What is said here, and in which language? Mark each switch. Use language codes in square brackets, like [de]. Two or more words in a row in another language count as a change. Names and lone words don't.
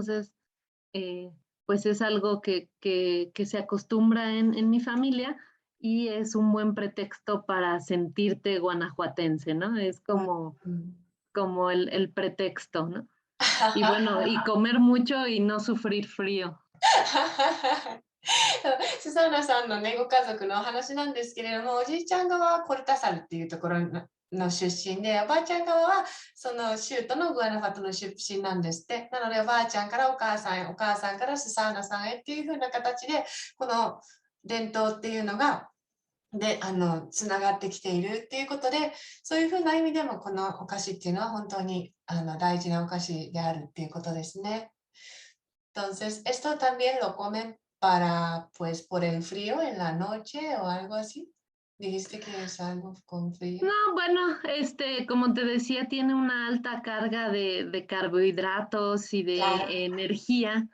[es] Entonces, pues es algo que se acostumbra en mi familia y es un buen pretexto para sentirte guanajuatense, ¿no? Es como el pretexto, ¿no? Y bueno, y comer mucho y no sufrir frío. [ja] スサーナさんのね、ご家族のお話なんですけれども、おじいちゃん側はコルタサルっていうところの出身で、おばあちゃん側はその州都のグアナファトの出身なんですって。なので、おばあちゃんからお母さんへ、お母さんからスサーナさんへっていう風な形で、この伝統っていうのが、つながってきているっていうことで、そういう風な意味でも、このお菓子っていうのは本当に大事なお菓子であるっていうことですね。 [es] Entonces, esto también lo comen para, pues, por el frío en la noche o algo así. Dijiste que es algo con frío. No, bueno, como te decía, tiene una alta carga de carbohidratos y Claro. de energía,